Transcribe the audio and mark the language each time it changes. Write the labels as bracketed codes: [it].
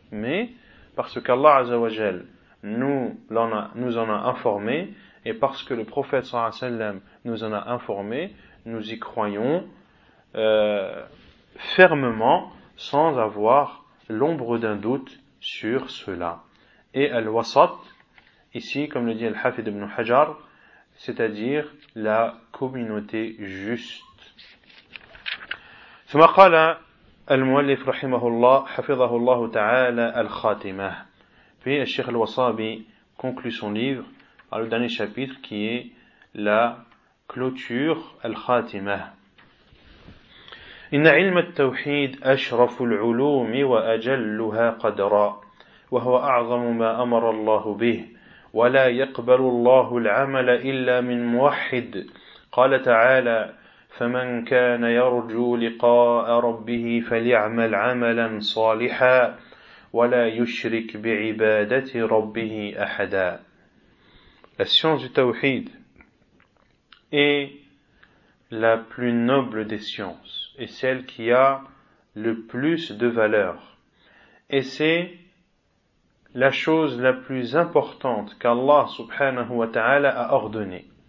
[fr] Mais parce qu'Allah [ar] Azza wa Jal [fr] nous en a informé et parce que le prophète [ar] sallallahu alayhi wa sallam [fr] nous en a informé, nous y croyons fermement sans avoir l'ombre d'un doute sur cela. Et al-wasat, ici, comme le dit Al-Hafid ibn Hajar, c'est-à-dire la communauté juste. [ar] ثم قال المؤلف رحمه الله حفظه الله تعالى الخاتمة. [fr] Puis le Cheikh Al-Wasabi conclut son livre par le dernier chapitre qui est la clôture Al-Khatimah. [ar] إن علم التوحيد أشرف العلوم وأجلها قدرا وهو أعظم ما أمر الله به ولا يقبل الله العمل إلا من موحد قال تعالى فمن كان يرجو لقاء ربه فليعمل عملا صالحا ولا يشرك بعبادة ربه أحدا. [fr] La science du tawhid est la plus noble des sciences et celle qui a le plus de valeur. Et c'est la chose la plus importante qu'Allah [ar] subhanahu wa ta'ala [fr] a ordonnée.